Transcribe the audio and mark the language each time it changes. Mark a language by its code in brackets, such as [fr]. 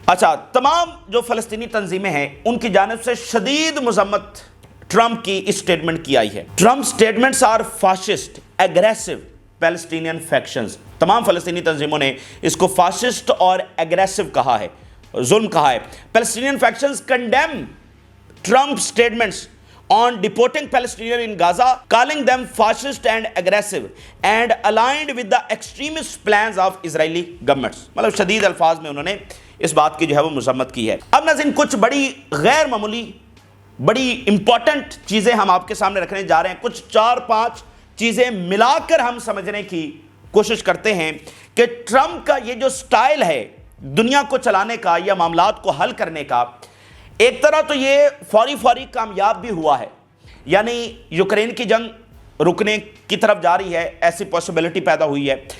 [hi] अच्छा, तमाम जो फलस्तीनी तंजीमें हैं उनकी जानिब से शदीद मजम्मत ट्रंप की इस स्टेटमेंट की आई है. [en] Trump statements are fascist aggressive Palestinian factions. [hi] तमाम फलस्तीनी तंजीमों ने इसको फाशिस्ट और एग्रेसिव कहा है, जुल्म कहा है. [en] Palestinian factions condemn Trump's statements on deporting Palestinians in Gaza, calling them fascist and aggressive and aligned with the extremist plans of Israeli governments. [hi] मतलब शदीद अल्फाज में उन्होंने इस बात की जो है वो मजम्मत की है. अब नाज़रीन कुछ बड़ी गैर मामूली, बड़ी इंपॉर्टेंट चीज़ें हम आपके सामने रखने जा रहे हैं. कुछ 4-5 चीज़ें मिलाकर हम समझने की कोशिश करते हैं कि ट्रंप का ये जो स्टाइल है दुनिया को चलाने का या मामलात को हल करने का, एक तरह तो ये फौरी कामयाब भी हुआ है, यानी यूक्रेन की जंग रुकने की तरफ जा रही है, ऐसी पॉसिबिलिटी पैदा हुई है.